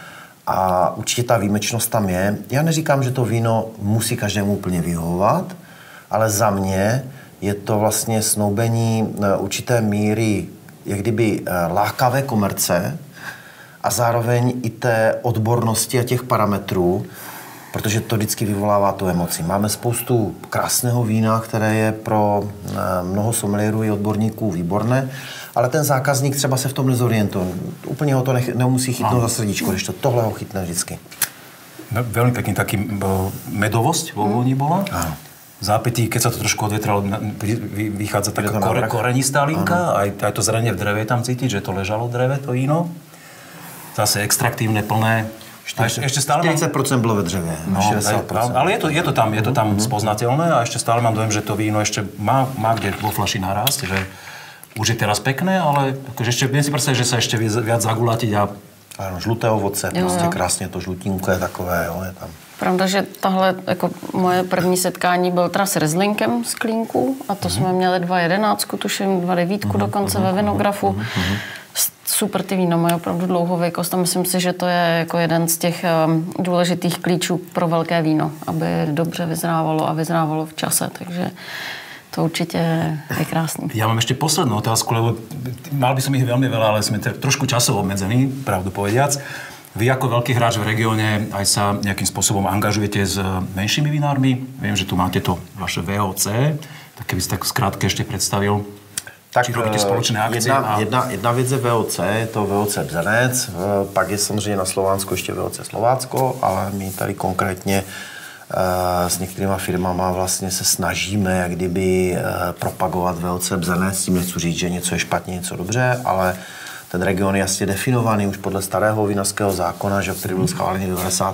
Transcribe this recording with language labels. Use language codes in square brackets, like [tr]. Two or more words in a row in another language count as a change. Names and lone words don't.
[cs] A určitě ta výjimečnost tam je. Já neříkám, že to víno musí každému úplně vyhovovat, ale za mě je to vlastně snoubení určité míry, jak kdyby lákavé komerce a zároveň i té odbornosti a těch parametrů, protože to vždycky vyvolává tu emoci. Máme spoustu krásného vína, které je pro mnoho sommeliérů i odborníků výborné, ale ten zákazník třeba se v tom nezorientuje. Úplně ho to nemusí chytnout za srdíčko, když to tohle ho chytne vždycky. No, [sk] veľmi pekný taký medovosť vo vôni bola. Áno. Zápitý, keď sa to trošku odvetralo, vychádza taká korenistá linka, aj to zrenie v dreve tam cítiť, že to ležalo v dreve, to víno. Zase extraktívne, plné. Ešte stále [cs] 40% bylo ve dřevě, no, 60%. [sk] Ale je to tam spoznateľné a ešte stále mám dojem, že to víno ešte má kde vo fľaši narásť, že už je teraz pekné, ale akože ešte viem si predstaviť, že sa ešte viac zagulatiť a... [cs] Ano, žluté ovoce, prostě krásně to žlutínko je takové, jo, je tam. Pravda, že tahle, jako moje první setkání byl teda s Rieslingem z klínku a to jsme měli 2,11, tuším 2,9 dokonce ve vinografu. Super ty víno, mají opravdu dlouhověkost a myslím si, že to je jako jeden z těch důležitých klíčů pro velké víno, aby dobře vyzrávalo a vyzrávalo v čase, takže to určite je krásný. [sk] Ja mám ešte poslednú otázku, lebo mal by som ich veľmi veľa, ale sme trošku časovo obmedzení, pravdu povediac. Vy ako veľký hráč v regióne aj sa nejakým spôsobom angažujete s menšími vinármi. Viem, že tu máte to vaše VOC, tak keby si tak skrátke ešte predstavil. Tak či robíte spoločné akcie? [cs] Jedna věc je VOC, je to VOC Bzenec, pak je samozřejmě na Slovánsku ještě VOC Slovácko, ale my tady konkrétně s některýma firmama vlastně se snažíme jak kdyby propagovat VOC Bzenec, tím nechci říct, že něco je špatně, něco dobře, ale ten region je jasně definovaný už podle starého vinařského zákona, že který byl schválený v 90.